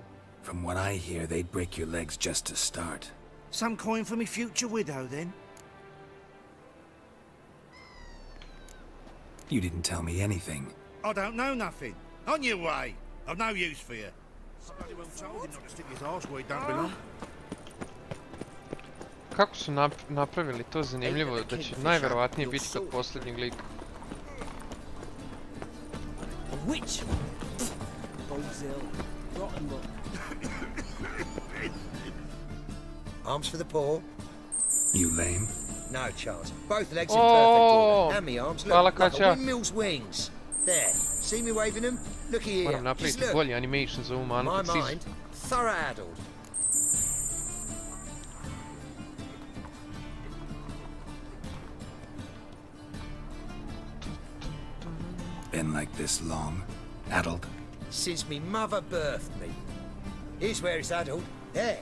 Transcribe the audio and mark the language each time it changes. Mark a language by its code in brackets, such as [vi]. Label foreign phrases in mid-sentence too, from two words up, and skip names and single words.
[en] From what I hear, they'd break your legs just to start. Some coin for me future widow, then? You didn't tell me anything. I don't know nothing. On your way. I've no use for you. Somebody well told him not to stick his arse where he don't belong. [sr] Kako su napravili to zanimljivo da će najverovatnije biti kod posljednjeg lika. [en] A witch! Bodes ill. Rotten luck. Arms for the poor. You lame? No chance. Both legs in Oh, perfect order. And me arms [sr] hvala, [en] look like [sr] Katja. [en] a windmill's wings. There. See me waving them? Looky here. [sr] Moram [en] Just [sr] napraviti [en] look. [sr] bolji animation za ovu manu [en] My [sr] kad stiže. [en] mind, thorough addled. Been like this long? Addled? Since me mother birthed me. Here's where it's addled. There.